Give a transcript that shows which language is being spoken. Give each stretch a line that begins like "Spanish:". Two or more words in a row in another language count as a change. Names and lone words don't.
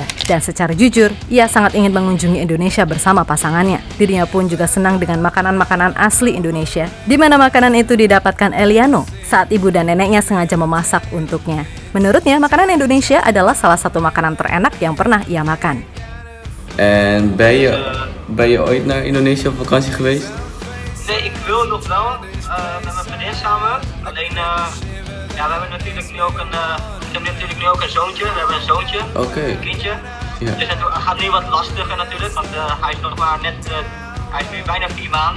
Indonesian: Dan secara jujur, ia sangat ingin mengunjungi Indonesia bersama pasangannya. Dirinya pun juga senang dengan makanan-makanan asli Indonesia, di mana makanan itu didapatkan Eliano saat ibu dan neneknya sengaja memasak untuknya. Menurutnya, makanan Indonesia adalah salah satu makanan terenak yang pernah ia makan.
Dutch: En ben je ooit naar Indonesië op vakantie geweest? Nee, ik wil nog wel met mijn vriendin samen. Alleen, ja, we hebben natuurlijk nu ook ik heb natuurlijk nu ook een zoontje. We hebben een zoontje, een kindje. Ja. Dus het gaat nu wat lastiger natuurlijk, want hij is nog maar net, hij is nu bijna 4 maanden.